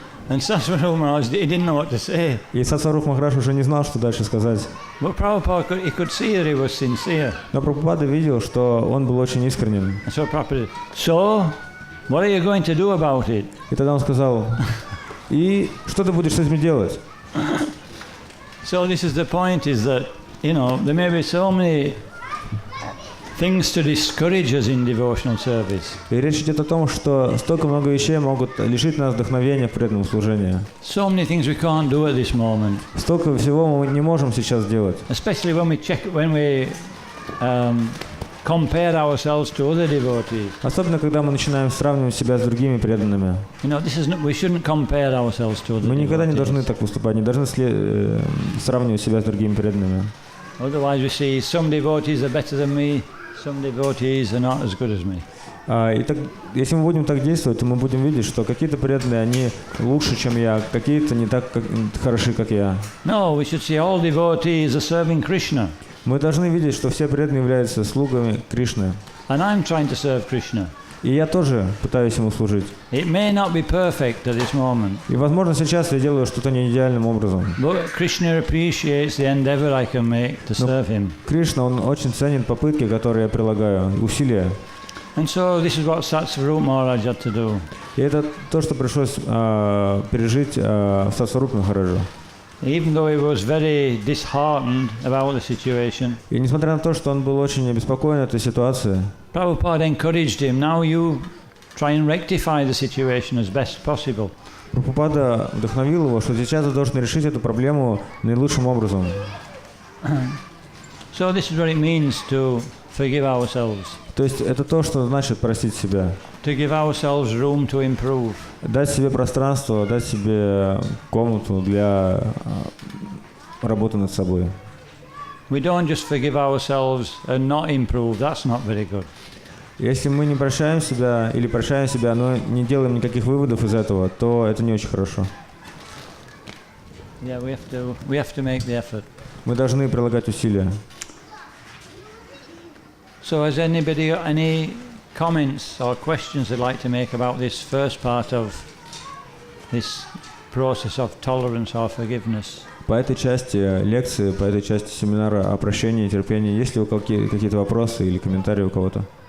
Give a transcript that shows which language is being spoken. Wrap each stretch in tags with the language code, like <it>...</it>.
<en>And Satsvarup Maharaj, he didn't know what to say.</en> <ru>И Сатсваруп Махарадж уже не знал, что дальше сказать.</ru> <en>But Prabhupada, he could see that he was sincere.</en> <ru>Но Прабхупада видел, что он был очень искренним.</ru> <en>And so Prabhupada said, so? What are you going to do about it?</en> <ru>И тогда он сказал: и что ты будешь с этим делать?</ru> <en>So this is the point, is that, there may be so many things to discourage us in devotional service.</en> <ru>И речь идет о том, что столько много вещей могут лишить нас вдохновения в преданном служении.</ru> <en>So many things we can't do at this moment.</en> <ru>Столько всего мы не можем сейчас делать.</ru> <en>Especially when we compare ourselves to other devotees.</en> <ru>Особенно, когда мы начинаем сравнивать себя с другими преданными.</ru> <en>We shouldn't compare ourselves to other</en> <ru>Мы никогда не</ru> <en>devotees.</en> <ru>должны так поступать, не должны сравнивать себя с другими преданными.</ru> <en>Otherwise we see some devotees are better than me, some devotees are not as good as me.</en> <ru>И так, если мы будем так действовать, то мы будем видеть, что какие-то преданные, они лучше, чем я, какие-то не так хороши, как я.</ru> <en>No, we should see all devotees are serving Krishna.</en> <ru>Мы должны видеть, что все преданные являются слугами Кришны.</ru> <en>And I'm trying to serve Krishna.</en> <ru>И я тоже пытаюсь ему служить.</ru> <en>It may not be perfect at this moment,</en> <ru>И, возможно, сейчас я делаю что-то не идеальным образом.</ru> <en>but Krishna appreciates the endeavor I can make to serve him.</en> <ru>Кришна, он очень ценит попытки, которые я прилагаю, усилия.</ru> <en>And so this is what Satsvarup Maharaj had to do.</en> <ru>И это то, что пришлось пережить Сатсварупе Махараджу.</ru> <en>Even though he was very disheartened about the situation,</en> <ru>И несмотря на то, что он был очень обеспокоен этой ситуацией,</ru> <en>Prabhupada encouraged him, now you try and rectify the situation as best possible.</en> <ru>Прабхупада вдохновил его, что сейчас он должен решить эту проблему наилучшим образом.</ru> <en>So this is what it means to forgive ourselves,</en> <ru>То есть это то, что значит простить себя.</ru> <en>to give ourselves room to improve.</en> <ru>Дать себе пространство, дать себе комнату для работы над собой.</ru> <en>We don't just forgive ourselves and not improve, that's not very good.</en> <ru>Если мы не прощаем себя или прощаем себя, но не делаем никаких выводов из этого, то это не очень хорошо.</ru> <en>Yeah, we have to make the effort.</en> <ru>Мы должны прилагать усилия.</ru> <en>So has anybody got any comments or questions they'd like to make about this first part of this process of tolerance or forgiveness?</en> <ru>По этой части лекции, по этой части семинара о прощении и терпении, есть ли у какие-то вопросы или комментарии у кого-то?</ru>